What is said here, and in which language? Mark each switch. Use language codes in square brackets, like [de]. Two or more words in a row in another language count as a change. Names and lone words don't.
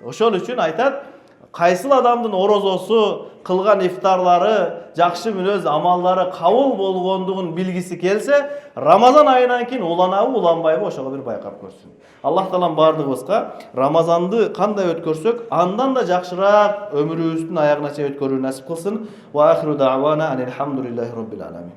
[ky] Ошол үчүн айтат, кайсыл адамдын орозосу, кылган ифтарлары, жакшы мүнөз амалдары кабыл болгондугун билгиси келсе, Рамазан айынан кийин уланабы, уланбайбы ошого бир байкап көрсүн. Аллах Таалам бардыгыбызга Рамазанды кандай өткөрсөк, андан да жакшыраак өмүрүбүздүн аягына чейин өткөрүүнү насип кылсын. [ar] وآخر دعوانا أن الحمد لله رب العالمين.